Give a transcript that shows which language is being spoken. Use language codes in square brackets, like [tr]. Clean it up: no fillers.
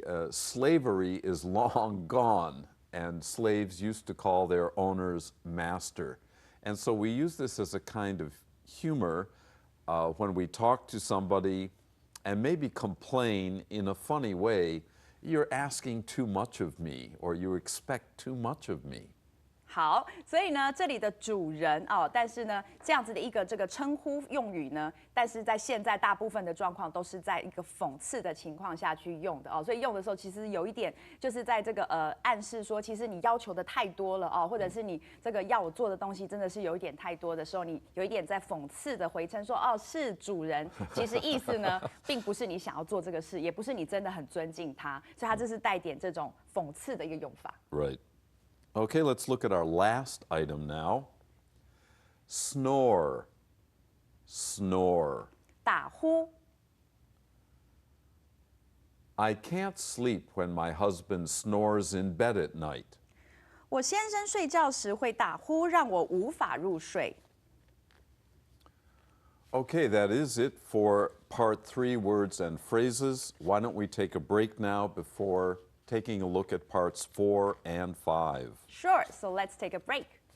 [en] Slavery is long gone, and slaves used to call their owners master. And so we use this as a kind of humor when we talk to somebody and maybe complain in a funny way, you're asking too much of me, or you expect too much of me. [zh] 好，所以呢，这里的主人哦，但是呢，这样子的一个这个称呼用语呢，但是在现在大部分的状况都是在一个讽刺的情况下去用的哦，所以用的时候其实有一点就是在这个暗示说，其实你要求的太多了哦，或者是你这个要我做的东西真的是有一点太多的时候，你有一点在讽刺的回称说哦是主人，其实意思呢，并不是你想要做这个事，也不是你真的很尊敬他，所以它这是带点这种讽刺的一个用法。 [en] Right. Okay, let's look at our last item now. Snore. Snore. [zh] 打呼。 [en] I can't sleep when my husband snores in bed at night. [zh] 我先生睡觉时会打呼，让我无法入睡。 [en] Okay, that is it for part 3 words and phrases. Why don't we take a break now before taking a look at parts 4 and 5? Sure, so let's take a break.